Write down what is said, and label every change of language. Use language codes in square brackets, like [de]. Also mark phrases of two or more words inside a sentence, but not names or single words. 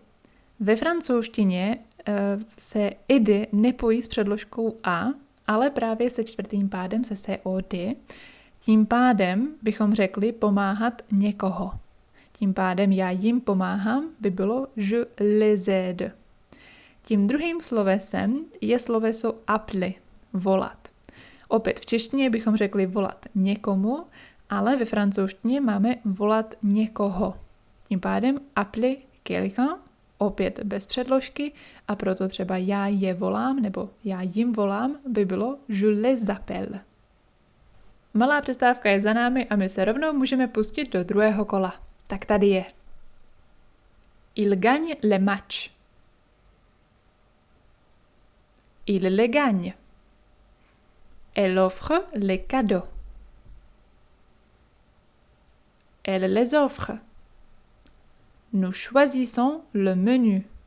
[cs] Ve francouzštině se aider nepojí s předložkou a, ale právě se čtvrtým pádem se COD. Tím pádem bychom řekli pomáhat někoho. Tím pádem já jim pomáhám by bylo [fr] je les aide. [cs] Tím druhým slovesem je sloveso appeler, volat. Opět v češtině bychom řekli volat někomu, ale ve francouzštině máme volat někoho. Tím pádem [fr] appeler quelqu'un [cs] opět bez předložky a proto třeba já je volám nebo já jim volám by bylo [fr] je les appelle. [cs] Malá přestávka je za námi a my se rovnou můžeme pustit do druhého kola. Tak tady je. [fr] Il gagne le match. Il les gagne. Elle offre les cadeaux. Elle les offre. Nous choisissons le menu.